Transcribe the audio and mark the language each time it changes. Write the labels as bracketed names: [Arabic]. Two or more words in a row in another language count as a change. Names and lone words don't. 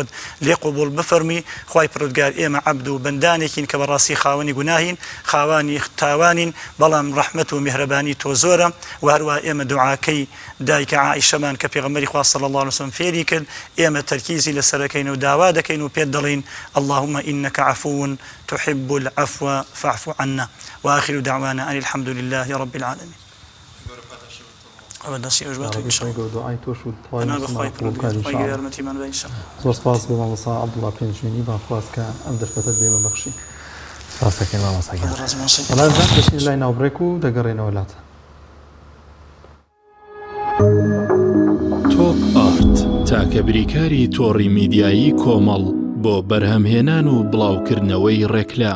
[Central Kurdish] لێ قبول بفەرمی خوای پەروەردگار ئێمە عەبد و بەندانێکین کە بەڕاستی خاوەنی گوناهین خاوانی تاوانین بەڵام ڕەحمەت و میهرەبانی تۆ زۆرە و هەروە ئێمە دوعاکەی دایکە عائیشەمان کە پێغەمبەری خوا [Arabic] صلی الله علیه وسلم [Central Kurdish] فێری کرد ئێمە تەرکیزی لەسەرەکەین و داوا دەکەین و پێت دەڵێن [Arabic] اللهم إنك عفو تحب العفو فاعف عنا وآخر دعوانا أن الحمد لله رب العالمين [Central Kurdish] زۆر سپاس بۆ مامۆستا عەبدوڵڵا پێنجوێنی باخواست کە ئەم دەرفەتت بێمە بەخشی سپاسەکەین مامۆستاگیان بەڵام دەچین لای ناوبڕێک و دەگەڕێنەوە لاتە تۆپ ئارت تاکە بریکاری تۆڕی میدیایی کۆمەڵ بۆ بەرهەمهێنان و بڵاوکردنەوەی ڕێکلام